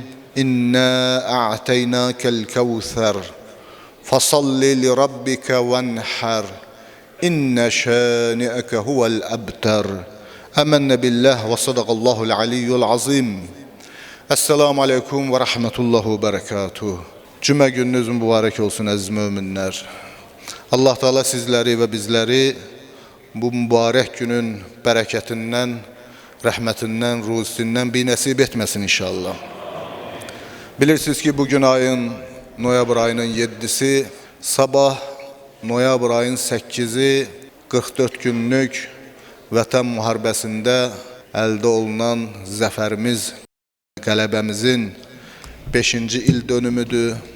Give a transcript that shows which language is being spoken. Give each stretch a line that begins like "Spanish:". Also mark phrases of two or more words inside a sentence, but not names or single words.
Arabic: إنا أعطيناك الكوثر. فصل لربك وانحر. إن شانئك هو الأبتر. آمنا بالله وصدق الله العلي العظيم. السلام عليكم ورحمة الله وبركاته.
Azerbaijani: Cümə gününüz mübarək olsun əziz möminlər. Allah Teala sizləri və bizləri bu mübarək günün bərəkətindən, rəhmətindən, ruzisindən bir nəsib etməsin inşallah. Bilirsiniz ki, bugün noyabr ayının 7'si, sabah noyabr ayının 8'i 44 günlük vətən müharibəsində əldə olunan zəfərimiz, qələbəmizin 5-ci il dönümüdür.